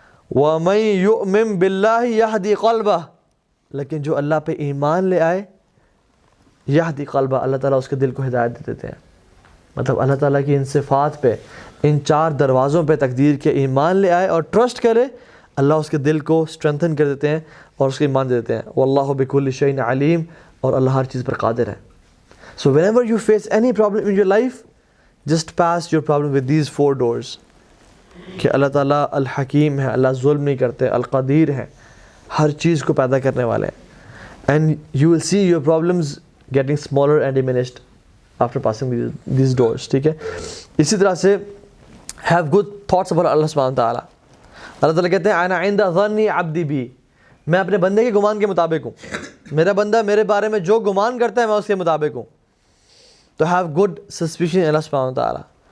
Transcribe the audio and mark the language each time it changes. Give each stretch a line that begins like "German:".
Arabic: وَمَن يُؤْمِن بِاللَّهِ يَهْدِي قَلْبَهُ,
Urdu: لیکن جو اللہ پہ ایمان لے آئے, یہدی قلبہ, اللہ تعالیٰ اس کے دل کو ہدایت دے دیتے ہیں. مطلب اللہ تعالیٰ کی ان صفات پہ, ان چار دروازوں پہ تقدیر کے ایمان لے آئے اور ٹرسٹ کرے, اللہ اس کے دل کو اسٹرینتھن کر دیتے ہیں اور اس کو ایمان دے دیتے ہیں.
Arabic: وَاللَّهُ بِكُلِّ شَيْءٍ عَلِيمٌ,
Urdu: اور اللہ ہر چیز پر قادر ہے.
English: So whenever you face any problem in your life, just pass your problem with these 4 doors.
Urdu: کہ اللہ تعالیٰ الحکیم ہے, اللہ ظلم نہیں کرتے, القدیر ہے, ہر چیز کو پیدا کرنے والے ہیں.
English: And you will see your problems getting smaller and diminished after passing these doors.
Urdu: ٹھیک ہے, اسی طرح سے
English: have good thoughts about
Urdu: اللہ سبحانہ تعالیٰ. اللہ تعالیٰ کہتے ہیں
Arabic: انا عند ظن عبدی بی,
Urdu: میں اپنے بندے کے گمان کے مطابق ہوں, میرا بندہ میرے بارے میں جو گمان کرتا ہے میں اس کے مطابق ہوں. تو
English: have good suspicion
Urdu: اللہ سبحانہ تعالیٰ.